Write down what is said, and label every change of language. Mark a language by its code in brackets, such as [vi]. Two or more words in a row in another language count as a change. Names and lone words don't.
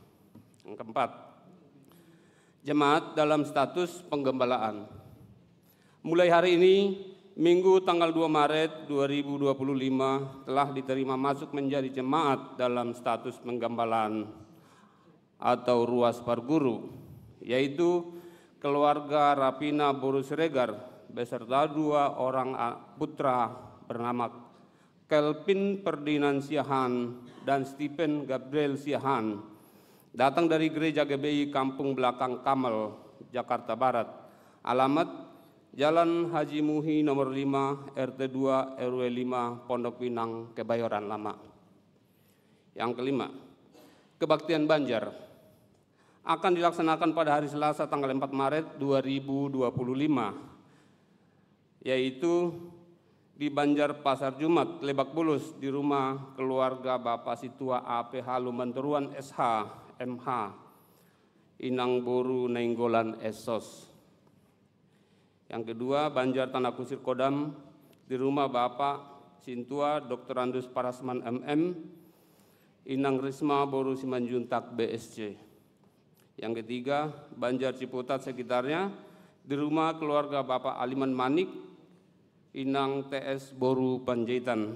[id] Yang keempat, jemaat dalam status penggembalaan. Mulai hari ini, Minggu tanggal 2 Maret 2025 telah diterima masuk menjadi jemaat dalam status penggembalaan atau [bbc] ruas parguru, [id] yaitu keluarga Rapina Boru Siregar beserta 2 orang putra bernama Kelvin Ferdinand Siahan dan Stephen Gabriel Siahan, datang dari Gereja GBI Kampung Belakang Kamal, Jakarta Barat. Alamat Jalan Haji Muhi nomor 5 RT 2 RW 5 Pondok Pinang, Kebayoran Lama. Yang kelima, kebaktian Banjar akan dilaksanakan pada hari Selasa tanggal 4 Maret 2025, yaitu di Banjar Pasar Jumat, Lebak Bulus, di rumah keluarga Bapak Situa APH Lumanteruan SH MH Inang Boru Nainggolan Esos. Yang kedua, Banjar Tanah Kusir Kodam, di rumah Bapak Sintua Dr. Andus Parasman MM Inang Risma Boru Simanjuntak BSC. Yang ketiga, Banjar Ciputat sekitarnya, di rumah keluarga Bapak Aliman Manik Inang TS Boru Panjaitan.